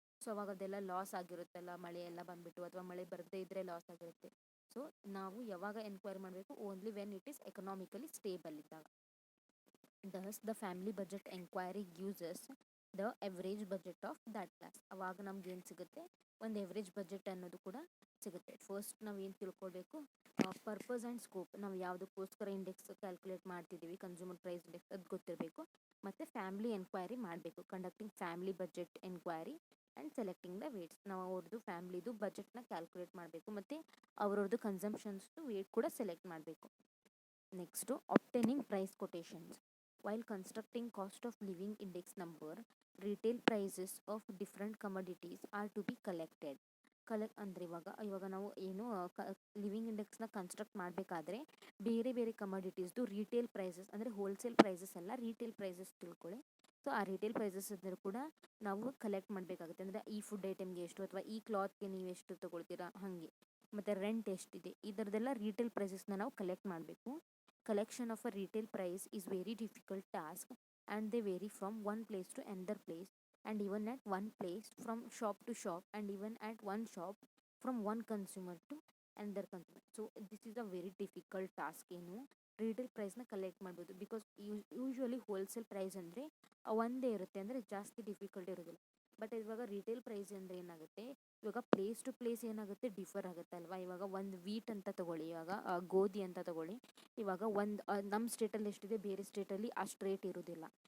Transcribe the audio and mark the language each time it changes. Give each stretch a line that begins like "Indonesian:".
Kannada: So ಅವಾಗ ಅದೆಲ್ಲ loss ಆಗಿರುತ್ತಲ್ಲ, ಮಳೆ ಎಲ್ಲ ಬಂದುಬಿಟ್ಟು ಅಥವಾ ಮಳೆ ಬರದೇ ಇದ್ದರೆ ಲಾಸ್ ಆಗಿರುತ್ತೆ. ಸೊ ನಾವು ಯಾವಾಗ ಎನ್ಕ್ವೈರಿ ಮಾಡಬೇಕು,
English: only when it is economically stable
Kannada: ಇದ್ದಾಗ.
English: Thus, the family budget enquiry gives us the average budget of that class.
Kannada: ಅವಾಗ ನಮ್ಗೆ ಏನು ಸಿಗುತ್ತೆ, ಒಂದು ಎವ್ರೇಜ್ ಬಜೆಟ್ ಅನ್ನೋದು ಕೂಡ ಸಿಗುತ್ತೆ. ಫಸ್ಟ್ ನಾವು ಏನು ತಿಳ್ಕೊಳ್ಬೇಕು, ಪರ್ಪಸ್ ಆ್ಯಂಡ್ ಸ್ಕೋಪ್, ನಾವು ಯಾವುದಕ್ಕೋಸ್ಕರ ಇಂಡೆಕ್ಸ್ ಕ್ಯಾಲ್ಕುಲೇಟ್ ಮಾಡ್ತಿದ್ದೀವಿ, ಕನ್ಸ್ಯೂಮರ್ ಪ್ರೈಸ್ ಇಂಡೆಕ್ಸ್, ಅದು ಗೊತ್ತಿರಬೇಕು. ಮತ್ತು ಫ್ಯಾಮ್ಲಿ ಎನ್ಕ್ವೈರಿ ಮಾಡಬೇಕು,
English: Conducting family budget enquiry and selecting the weights.
Kannada: ನಾವು ಅವ್ರದ್ದು ಫ್ಯಾಮ್ಲಿದು ಬಜೆಟ್ನ ಕ್ಯಾಲ್ಕುಲೇಟ್ ಮಾಡಬೇಕು, ಮತ್ತು ಅವ್ರವ್ರದ್ದು ಕನ್ಸಂಪ್ಷನ್ಸ್ದು ವೇಟ್ ಕೂಡ ಸೆಲೆಕ್ಟ್ ಮಾಡಬೇಕು.
English: Next obtaining price quotations. While constructing cost of living index number, retail prices of different commodities are to be collected.
Kannada: ಅಂದರೆ ಇವಾಗ ನಾವು ಏನು ಲಿವಿಂಗ್ ಇಂಡೆಕ್ಸ್ನ ಕನ್ಸ್ಟ್ರಕ್ಟ್ ಮಾಡಬೇಕಾದ್ರೆ ಬೇರೆ ಬೇರೆ ಕಮೋಡಿಟೀಸ್ದು ರೀಟೇಲ್ ಪ್ರೈಸಸ್, ಅಂದರೆ ಹೋಲ್ಸೇಲ್ ಪ್ರೈಸಸ್ ಅಲ್ಲ, ರೀಟೇಲ್ ಪ್ರೈಸಸ್ ತಿಳ್ಕೊಳ್ಳಿ. ಸೊ ಆ ರೀಟೇಲ್ ಪ್ರೈಸಸ್ ಅಂದರೆ ಕೂಡ ನಾವು ಕಲೆಕ್ಟ್ ಮಾಡಬೇಕಾಗುತ್ತೆ. ಅಂದರೆ ಈ ಫುಡ್ ಐಟಮ್ಗೆ ಎಷ್ಟು ಅಥವಾ ಈ ಕ್ಲಾತ್ಗೆ ನೀವು ಎಷ್ಟು ತೊಗೊಳ್ತೀರಾ ಹಾಗೆ, ಮತ್ತು ರೆಂಟ್ ಎಷ್ಟಿದೆ, ಇದರದೆಲ್ಲ ರೀಟೇಲ್ ಪ್ರೈಸಸ್ನ ನಾವು ಕಲೆಕ್ಟ್ ಮಾಡಬೇಕು.
English: Collection of a retail price is very difficult task and they vary from one place to another place, and even at one place from shop to shop, and even at one shop from one consumer to another consumer. So this is a very difficult task.
Kannada: Retail ಪ್ರೈಸ್ನ collect ಮಾಡ್ಬೋದು. Because usually wholesale price ಅಂದರೆ ಒಂದೇ ಇರುತ್ತೆ, ಅಂದರೆ ಜಾಸ್ತಿ difficult ಇರೋದಿಲ್ಲ. But ಇವಾಗ retail price ಅಂದರೆ ಏನಾಗುತ್ತೆ, ಇವಾಗ ಪ್ಲೇಸ್ ಟು ಪ್ಲೇಸ್ ಏನಾಗುತ್ತೆ ಡಿಫರ್ ಆಗುತ್ತೆ ಅಲ್ವಾ. ಇವಾಗ ಒಂದು ವೀಟ್ ಅಂತ ತಗೊಳ್ಳಿ, ಇವಾಗ ಗೋಧಿ ಅಂತ ತಗೊಳ್ಳಿ. ಇವಾಗ ಒಂದು ನಮ್ಮ ಸ್ಟೇಟಲ್ಲಿ ಎಷ್ಟಿದೆ ಬೇರೆ ಸ್ಟೇಟಲ್ಲಿ ಅಷ್ಟು ರೇಟ್ ಇರೋದಿಲ್ಲ.